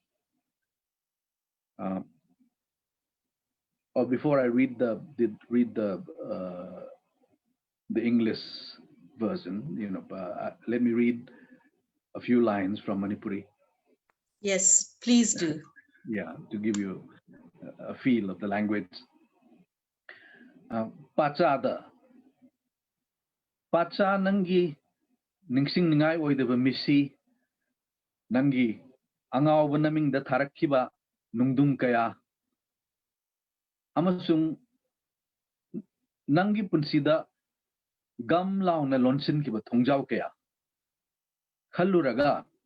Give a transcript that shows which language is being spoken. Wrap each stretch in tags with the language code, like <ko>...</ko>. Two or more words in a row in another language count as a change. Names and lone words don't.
<en>Or before I read the English version, let me read a few lines from Manipuri. Yes, please do. Yeah, to give you a feel of the language.</en> <mni>Pachada. Pacha nangi ningsing ningai oidaba misi nangi angawba namingda tharakkiba nungdung kaya amasung nangi punsida gam launa lonsin kiba thongjau kaya khalluraga</mni>